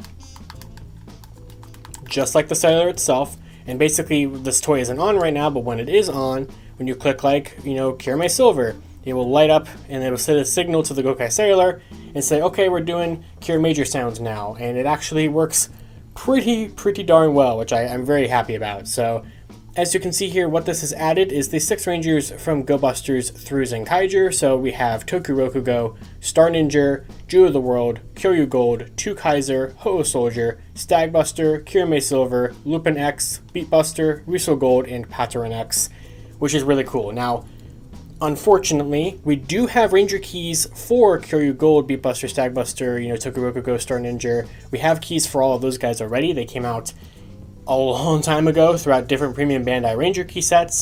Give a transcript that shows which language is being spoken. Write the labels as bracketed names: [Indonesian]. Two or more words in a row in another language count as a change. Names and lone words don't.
[English] just like the Cellular itself, and basically this toy isn't on right now, but when it is on, when you click like, you know, KirameiSilver, it will light up and it will send a signal to the GokaiCellular and say, okay, we're doing Kirameiger sounds now, and it actually works pretty darn well, which I'm very happy about. So as you can see here, what this has added is the 6 Rangers from Go Busters through Zenkaiger. So we have Tokurokugo, Star Ninja, ZyuohTheWorld, RyusoulGold, Twokaiser, HououSoldier, Stagbuster, KirameiSilver, LupinX, Beatbuster, RyusoulGold, and PatrenX, which is really cool. Now, unfortunately, we do have Ranger keys for KirameiSilver, Beatbuster, Stagbuster, you know, Tokurokugo, Star Ninja. We have keys for all of those guys already. They came out a long time ago throughout different premium Bandai Ranger key sets.